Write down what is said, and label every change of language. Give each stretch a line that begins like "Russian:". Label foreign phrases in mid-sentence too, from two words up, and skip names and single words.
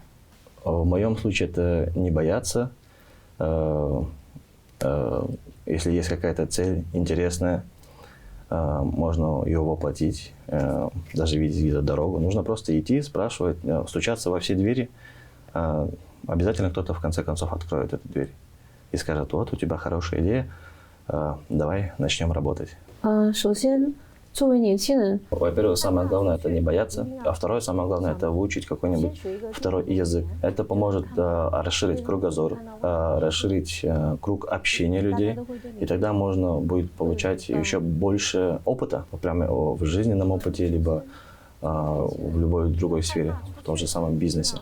Russian: В моем случае это не бояться. Если есть какая-то цель интересная, можно ее воплотить, даже видеть где-то дорогу. Нужно просто идти, спрашивать, стучаться во все двери. Обязательно кто-то в конце концов откроет эту дверь и скажет: вот у тебя хорошая идея, давай начнем работать.
Chinese: 首先 作为年轻人
Russian: Во-первых, самое главное это не бояться, а второе, самое главное это выучить какой-нибудь второй язык. Это поможет расширить кругозор, расширить круг общения людей, и тогда можно будет получать еще больше опыта, прямо в жизненном опыте, либо в любой другой сфере, в том же самом бизнесе.